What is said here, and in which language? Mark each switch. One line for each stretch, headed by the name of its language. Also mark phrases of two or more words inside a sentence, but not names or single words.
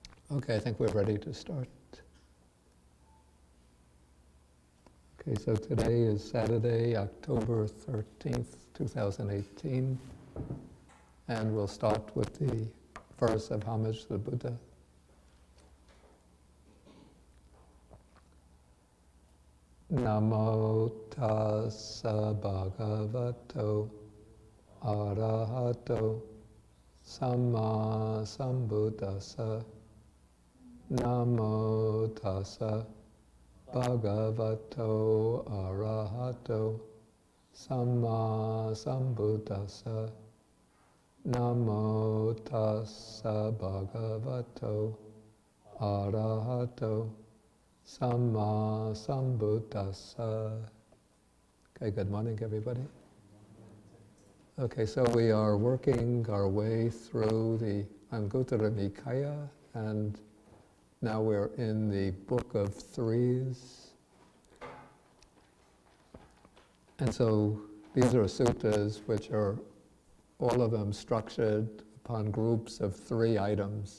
English: Okay, I think we're ready to start. Okay, so today is Saturday, October 13th, 2018, and we'll start with the verse of homage to the Buddha.
Pali: Namo tassa bhagavato arahato samma sambuddhassa. Namo tassa bhagavato arahato samma sambuddhassa. Namo tassa bhagavato arahato samma sambuddhassa.
English: Okay, good morning, everybody. Okay, so we are working our way through the Anguttara Nikaya, and now we're in the Book of Threes. And so these are suttas which are all of them structured upon groups of 3 items.